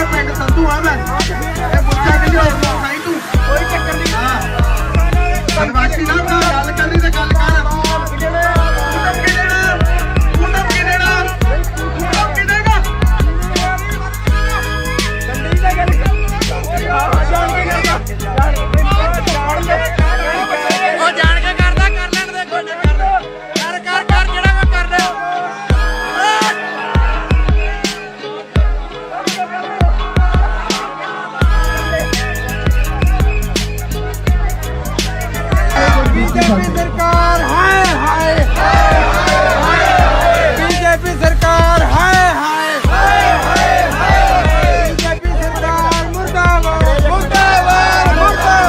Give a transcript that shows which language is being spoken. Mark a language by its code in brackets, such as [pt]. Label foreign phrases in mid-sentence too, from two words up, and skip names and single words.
[pa] ਪਿੰਡ ਸੰਧੂ ਆ ਮੈਂ ਇਹ ਪੁੱਛਿਆ ਕਿਸੇ ਹੋਰ ਨੂੰ ਨਹੀਂ ਤੂੰ ਕੋਈ ਚੱਕਰ ਨਹੀਂ ਹਾਂ ਬਦਮਾਸ਼ੀ ਨਾ ਕਰ ਗੱਲ ਕਰਨੀ ਤੇ ਗੱਲ ਕਰ ਤੂੰ ਧਮਕੀ ਦੇਣਾ ਤੂੰ ਧਮਕੀ ਦੇਣਾ ਤੂੰ ਧਮਕੀ ਦੇਗਾ ਉਹ ਜਾਣ ਕੇ ਕਰਦਾ ਕਰ ਲੈਣ ਦੇ ਕੋਈ ਕਰ ਜਿਹੜਾ ਕੋਈ ਕਰਦੇ [hi] बीजेपी सरकार हाय हाय बीजेपी सरकार हाय हाय बीजेपी सरकार मुर्दाबाद मुर्दाबाद